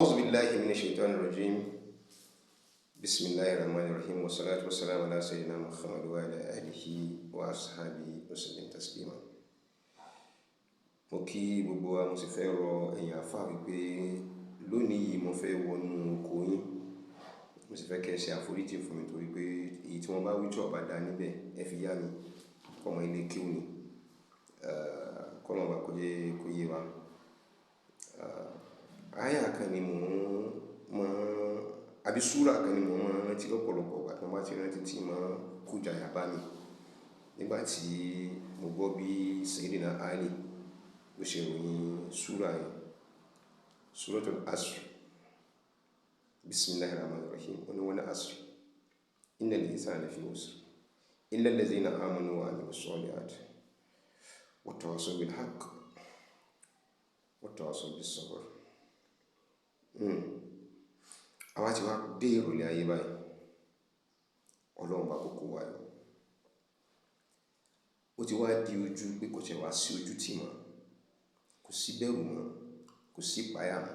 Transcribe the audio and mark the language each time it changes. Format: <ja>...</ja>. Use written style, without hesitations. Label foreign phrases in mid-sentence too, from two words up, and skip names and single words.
<ar>بالله من الشيطان الرجيم بسم الله الرحمن الرحيم والصلاة والسلام على سيدنا محمد وعلى آله وأصحابه وسلم تسليما.</ar> <yo>mo kí gbogbo wa mo sì fẹ́ rọ ẹ̀yin àfáà wípé lónìí mo fẹ́ wọnú oko yín, mo sì fẹ́ kẹ́ ṣe àforíjì fún mi torí pé èyí tí wọ́n bá wí tí ó bá dá níbẹ̀ ẹ fi yá mi ọmọ ilé kíw ni kọ́nà ọba kó yé wa. Àyà kan ni àbí súrà kan ni mo máa rántí lọ́pọ̀lọpọ̀ ìgbà tí wọ́n bá ti rántí tí máa kó jàyà bá mi nígbà tí mo gbọ́ bí Sayyidina Ali bó ṣe ròyìn súrà yẹn, Suratul Asr.</yo> <ar>بسم الله الرحمن الرحيم والعصر إن الإنسان لفي خسر إلا الذين آمنوا وعملوا الصالحات وتواصوا بالحق وتواصوا بالصبر.</ar> <yo>Àwa ti wá dé ìrọ̀lẹ́ ayé báyìí, Ọlọ́run bá kókó wa yọ. Ó ti wá di ojú pé kò ṣe wá sí ojú tì mọ́, kò sí bẹ̀rù mọ́, kò sí ìpáyà mọ́.</yo>